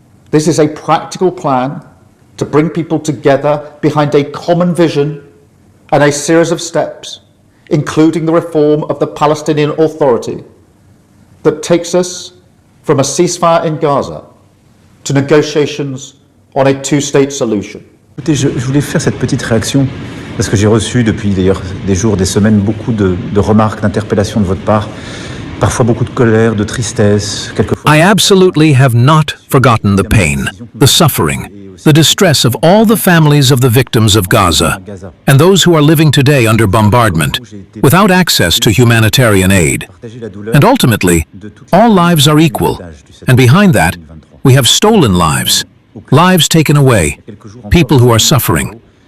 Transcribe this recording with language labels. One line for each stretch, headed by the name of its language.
English: This is a practical plan to bring people together behind a common vision and a series of steps, including the reform of the Palestinian Authority, that takes us from a ceasefire in Gaza to negotiations on a two-state solution.
French: Écoutez, je voulais faire cette petite réaction parce que j'ai reçu depuis d'ailleurs des jours, des semaines, beaucoup de remarques, d'interpellations de votre part, parfois beaucoup de colère, de tristesse, quelquefois.
English: I absolutely have not forgotten the pain, the suffering, the distress of all the families of the victims of Gaza and those who are living today under bombardment without access to humanitarian aid. And ultimately, all lives are equal, and behind that, we have stolen lives, lives taken away, people who are suffering.